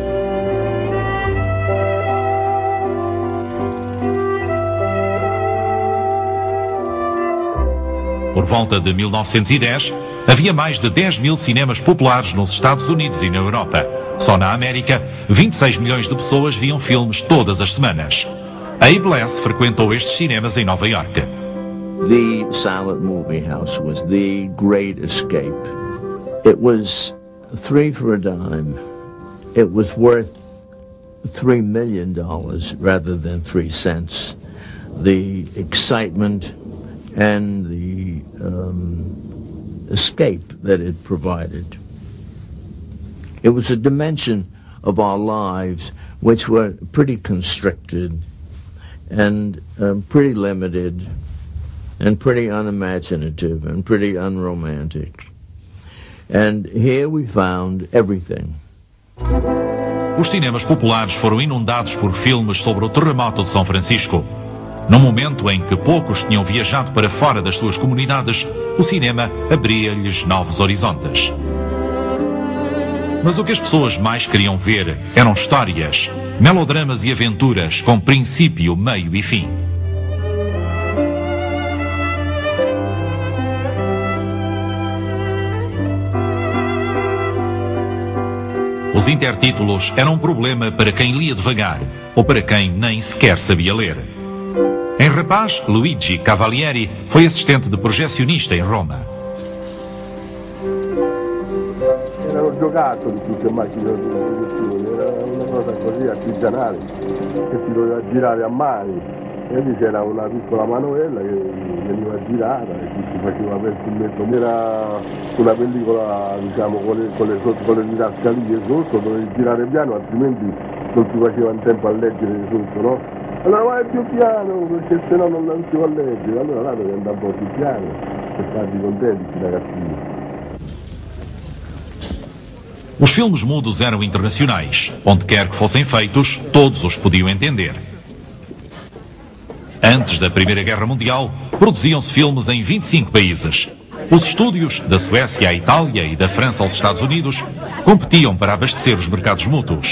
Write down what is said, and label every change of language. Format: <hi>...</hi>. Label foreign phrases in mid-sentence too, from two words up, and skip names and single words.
<pt>Por volta de 1910, havia mais de 10 mil cinemas populares nos Estados Unidos e na Europa. Só na América, 26 milhões de pessoas viam filmes todas as semanas. Abe Less frequentou estes cinemas em Nova Iorque.</pt> <en>The silent movie house was the great escape. It was 3 for a dime. It was worth $3 million rather than 3 cents. The excitement and the escape that it provided. It was a dimension of our lives which were pretty constricted and pretty limited and pretty unimaginative and pretty unromantic. And here we found everything.</en> <pt>Os cinemas populares foram inundados por filmes sobre o terremoto de São Francisco. No momento em que poucos tinham viajado para fora das suas comunidades, o cinema abria-lhes novos horizontes. Mas o que as pessoas mais queriam ver eram histórias, melodramas e aventuras com princípio, meio e fim. Os intertítulos eram um problema para quem lia devagar ou para quem nem sequer sabia ler. Em rapaz, Luigi Cavalieri foi assistente de projecionista em Roma.</pt> <it>Erano giocattoli più che macchine di produzione, era una cosa così artigianale che si doveva girare a mano. E lì c'era una piccola manovella che veniva girata e si faceva per fumetto. Era una pellicola, diciamo, con le didascalie sotto, dovevi girare piano, altrimenti non si faceva in tempo a leggere sotto, no? Allora vai più piano, perché se no non si va a leggere. Allora là dovevi andare un po' più piano per farli contenti, ragazzini.</it> <pt>Os filmes mudos eram internacionais. Onde quer que fossem feitos, todos os podiam entender. Antes da Primeira Guerra Mundial, produziam-se filmes em 25 países. Os estúdios, da Suécia à Itália e da França aos Estados Unidos, competiam para abastecer os mercados mútuos.</pt>